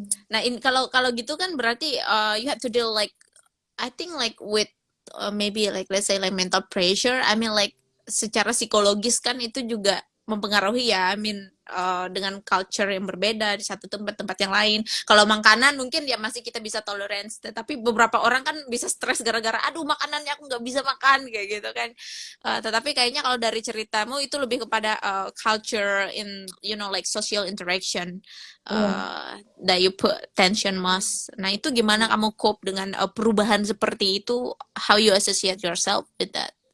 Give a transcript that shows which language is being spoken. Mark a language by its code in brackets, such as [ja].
[id] Nah, kalau gitu kan berarti [en] you have to deal like, I think like with maybe like let's say like mental pressure. I mean like [id] secara psikologis kan itu juga mempengaruhi ya. [en] I mean [id] dengan culture yang berbeda di satu tempat yang lain. Kalau makanan mungkin ya masih kita bisa tolerance, tetapi beberapa orang kan bisa stres gara-gara aduh makanannya aku nggak bisa makan kayak gitu kan. Tetapi kayaknya kalau dari ceritamu itu lebih kepada [en] culture in like social interaction that you put tension most. [id] Nah itu gimana kamu cope dengan perubahan seperti itu? [en] How you associate yourself with that?